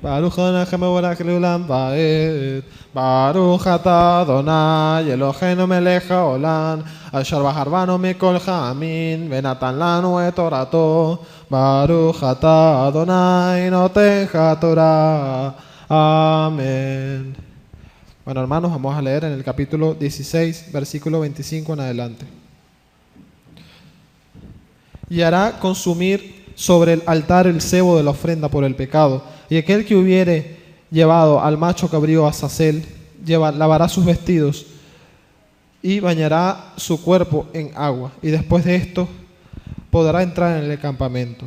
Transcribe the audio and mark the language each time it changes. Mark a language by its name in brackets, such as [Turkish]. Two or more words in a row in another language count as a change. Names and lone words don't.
[Hebrew] ברוך אדוני המבורך לעולם ועד. ברוך אתה אדוני אלוהינו מלך העולם, אשר בחר בנו מכל העמים, ונתן לנו את תורתו. ברוך אתה אדוני נותן התורה. [Spanish] Amén. Bueno, hermanos, vamos a leer en el capítulo 16, versículo 25 en adelante. Y hará consumir sobre el altar el cebo de la ofrenda por el pecado, y aquel que hubiere llevado al macho cabrío a Azazel, lavará sus vestidos y bañará su cuerpo en agua, y después de esto podrá entrar en el campamento.